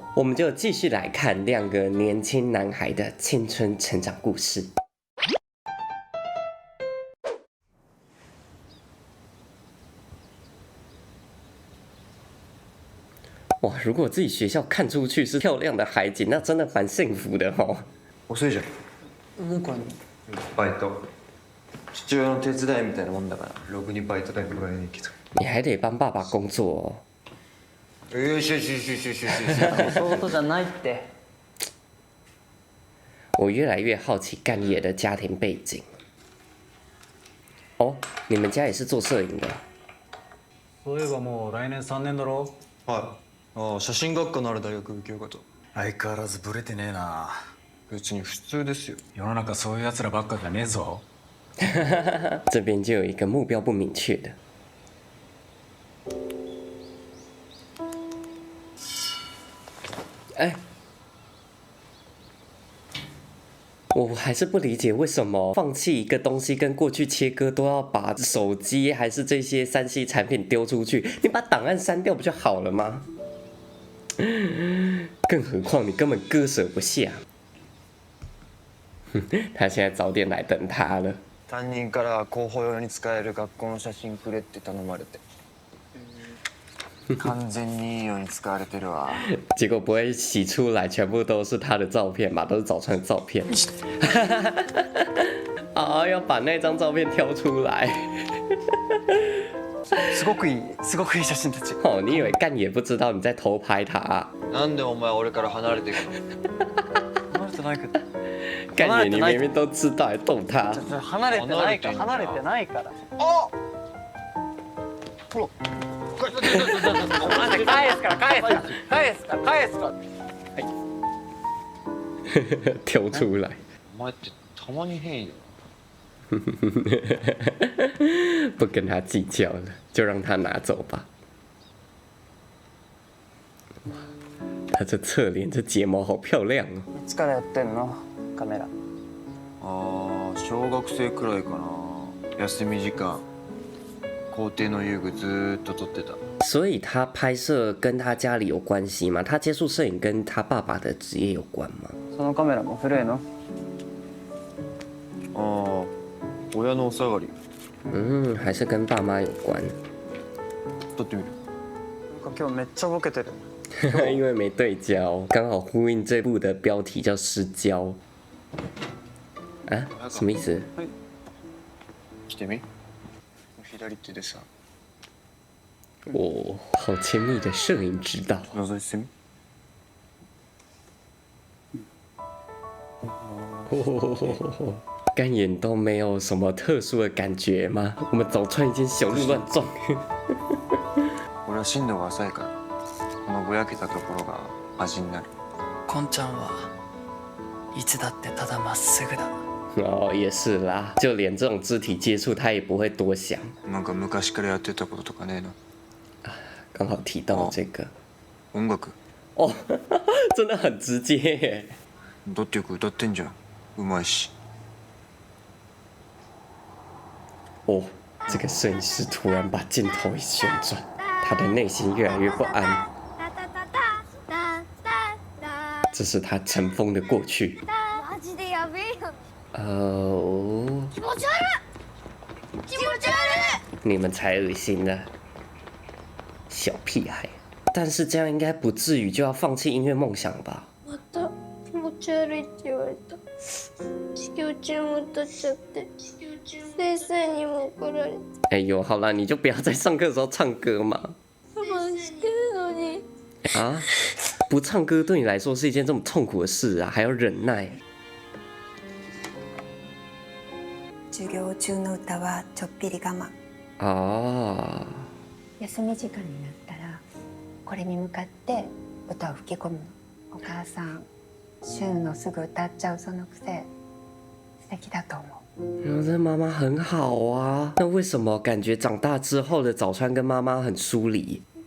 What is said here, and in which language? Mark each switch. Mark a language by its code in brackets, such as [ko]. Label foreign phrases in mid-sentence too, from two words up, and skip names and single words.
[zh] 我们就继续来看2个年轻男孩的青春成长故事。哇，如果自己学校看出去是漂亮的海景，那真的蛮幸福的哦。 [ja] 遅いじゃん。なんかバイト。父親の手伝いみたいなもんだから、ろくにバイト代もらえねえけど。 [zh] 你还得帮爸爸工作哦。 [ja] よしよしよしよしよしよし。そういうことじゃないって。 [zh] 我越来越好奇干野的家庭背景。哦，你们家也是做摄影的？ [ja] そういえばもう来年3年だろ。はい。ああ、写真学科のある大学受けようかと。相変わらずブレてねえな。別に普通ですよ。世の中そういう奴らばっかじゃねえぞ。 [zh] 这边就有一个目标不明确的。哎，我还是不理解为什么放弃一个东西跟过去切割都要把手机还是这些3C 产品丢出去，你把档案删掉不就好了吗？更何况你根本割舍不下。他现在早点来等他了。 [ja] 担任から候補用に使える学校の写真くれって頼まれて。完全にいいように使われてるわ。 [zh] 结果不会洗出来全部都是他的照片吧？都是早川的照片。啊，要把那张照片挑出来。 [ja] すごくいい写真たち。 [zh] 哦，你以为干也不知道你在偷拍他啊？ [ja] なんでお前俺から離れていくの？離れてないけど。 [zh] 干也你明明都知道，还逗他。 [ja] 離れてないから。離れてないから。あ！ほら。返すから。 [zh] 挑出来。 [ja] お前ってたまに変よ。 [zh] 不跟他计较了，就让他拿走吧。他这侧脸，这睫毛好漂亮哦。 [ja] いつからやってんの？カメラ。ああ、小学生くらいかな。休み時間、校庭の遊具ずーっと撮ってた。 [zh] 所以他拍摄跟他家里有关系吗？他接触摄影跟他爸爸的职业有关吗？ [ja] そのカメラも古いの？ああ、親のお下がり。 [zh] 嗯，还是跟爸妈有关。 [ja] 撮ってみる。なんか今日めっちゃボケてる。 [zh] 因为没对焦，刚好呼应这部的标题叫失焦。啊？什么意思？ [ja] 来てみ。左手でさ。 [zh] 哦，好亲密的摄影指导。 [ja] 覗いてみ。 [zh] 干眼都没有什么特殊的感觉吗？我们早川已经小鹿乱撞。 [ja] 俺は深度が浅いから、このぼやけたところが味になる。こんちゃんはいつだってただまっすぐだ。 [zh] 哦，也是啦，就连这种肢体接触他也不会多想。 [ja] なんか昔からやってたこととかねえの？ [zh] 刚好提到这个。 [ja] 音楽。 [zh] 哦，真的很直接耶。 [ja] だってよく歌ってんじゃん。うまいし。 [zh] 哦，这个摄影师突然把镜头一旋转，他的内心越来越不安。这是他尘封的过去。 [ja] マジでやべえよ。気持ち悪い。気持ち悪い。 [zh] 你们才恶心呢，小屁孩。但是这样应该不至于就要放弃音乐梦想吧？ [ja] また気持ち悪いって言われた。授業中も歌っちゃって。先生にも怒られて。 [zh] 哎呦，好啦，你就不要在上课的时候唱歌嘛。 [ja] 我慢してるのに。 [zh] 啊，不唱歌对你来说是一件这么痛苦的事啊，还要忍耐。 [ja] 授業中の歌はちょっぴり我慢。啊，休み時間になったらこれに向かって歌を吹き込むの。お母さん、シュンのすぐ歌っちゃうその癖素敵だと思う。 [zh] 这妈妈很好啊，那为什么感觉长大之后的早川跟妈妈很疏离？